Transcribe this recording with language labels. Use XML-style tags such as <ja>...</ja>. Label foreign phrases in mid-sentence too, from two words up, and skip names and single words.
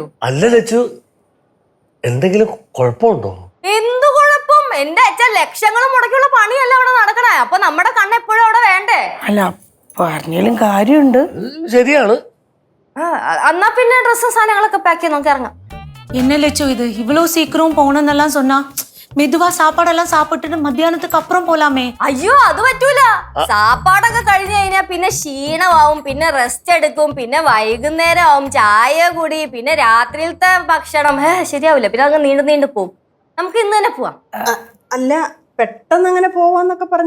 <ml>അല്ല ലച്ചു, എന്തെങ്കിലും കുഴപ്പമുണ്ടോ? എന്തു കുഴപ്പം? എന്റെ അച്ഛൻ ലക്ഷങ്ങൾ മുടക്കിയുള്ള പണിയല്ല അവിടെ നടക്കണേ. അപ്പൊ നമ്മുടെ കണ്ണ് എപ്പോഴും അവിടെ വേണ്ടേ? അല്ല, പറഞ്ഞാലും കാര്യമുണ്ട്. ശരിയാണ്. എന്നാ പിന്നെ ഡ്രസ്സും സാധനങ്ങളൊക്കെ പാക്ക് ചെയ്ത് നമുക്ക് ഇറങ്ങാം.</ml> <ta>என்ன லட்சோ இது இவ்வளவு சீக்கிரம் போகணும்னெல்லாம் சொன்னா மெதுவா சாப்பாடெல்லாம் சாப்பிட்டுட்டு மத்தியானத்துக்கு அப்புறம் போலாமே.</ta> <ml>അയ്യോ അത് പറ്റൂല. സാപ്പാടൊക്കെ കഴിഞ്ഞു കഴിഞ്ഞാൽ പിന്നെ ക്ഷീണമാവും, പിന്നെ റെസ്റ്റ് എടുക്കും, പിന്നെ വൈകുന്നേരം ആവും ചായ കുടി, പിന്നെ രാത്രിയിലത്തെ ഭക്ഷണം ശരിയാവില്ല. പിന്നെ അങ്ങ് നീണ്ടു നീണ്ടു പോവും. നമുക്ക് ഇന്ന് തന്നെ പോവാം. അല്ല പെട്ടെന്ന് അങ്ങനെ പോവാന്നൊക്കെ പറഞ്ഞ</ml>